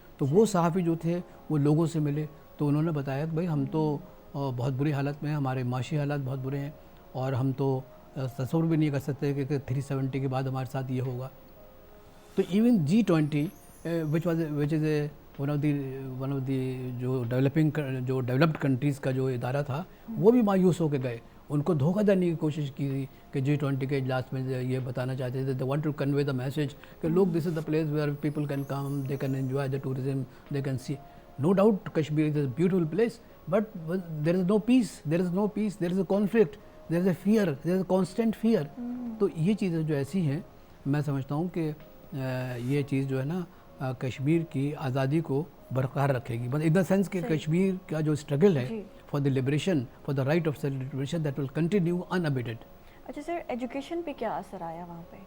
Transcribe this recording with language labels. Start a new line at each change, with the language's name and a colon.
Urdu: تو وہ صحافی جو تھے وہ لوگوں سے ملے, تو انہوں نے بتایا کہ بھائی ہم تو بہت بری حالت میں ہیں, ہمارے معاشی حالات بہت برے ہیں, اور ہم تو تصور بھی نہیں کر سکتے کہ 370 کے بعد ہمارے ساتھ یہ ہوگا. تو even G20
English: which is one of the
Urdu: جو ڈیولپڈ کنٹریز کا جو ادارہ تھا وہ بھی مایوس ہو کے گئے. ان کو دھوکہ دینے کی کوشش کی کہ G20 کے اجلاس میں یہ بتانا چاہتے تھے,
English: they want to convey the message
Urdu: کہ لوگ
English: this is the place where people can come, they can enjoy the tourism, they can see. No doubt Kashmir is a beautiful place, but there is no peace, there is a conflict, there is a fear, there is a constant fear.
Urdu: تو یہ چیزیں جو ایسی ہیں میں سمجھتا ہوں کہ یہ چیز جو ہے نا کشمیر کی آزادی کو برقرار رکھے گی,
English: in the sense
Urdu: کہ کشمیر کا جو اسٹرگل ہے
English: For the liberation, for the right of self liberation, that will continue unabated.
Urdu: اچھا سر, ایجوکیشن پہ کیا اثر آیا وہاں پہ؟